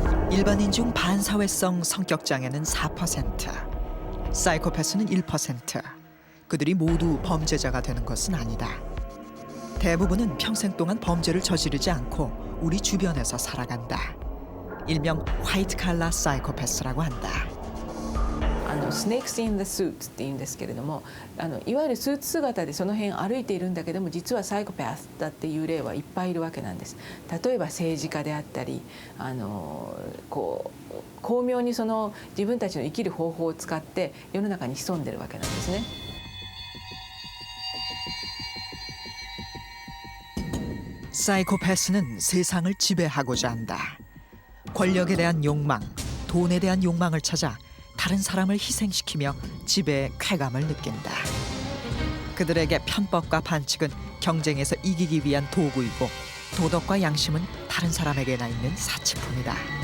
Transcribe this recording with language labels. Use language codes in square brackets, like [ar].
[ko] 일반인 중 반사회성 성격장애는 4%, 사이코패스는 1%. 그들이 모두 범죄자가 되는 것은 아니다. 대부분은 평생 동안 범죄를 저지르지 않고 우리 주변에서 살아간다. 일명 화이트 칼라 사이코패스라고 한다. [en] Snakes in the suits [ja] って言うんですけれども、いわゆるスーツ姿でその辺歩いているんだけども実はサイコパスだっていう例はいっぱいいるわけなんです。例えば政治家であったり、巧妙にその自分たちの生きる方法を使って世の中に潜んでるわけなんですね。 [ko] 사이코패스는 세상을 지배하고자 한다. 권력에 대한 욕망, 돈에 대한 욕망을 찾아 다른 사람을 희생시키며 지배의 쾌감을 느낀다. 그들에게 편법과 반칙은 경쟁에서 이기기 위한 도구이고 도덕과 양심은 다른 사람에게나 있는 사치품이다.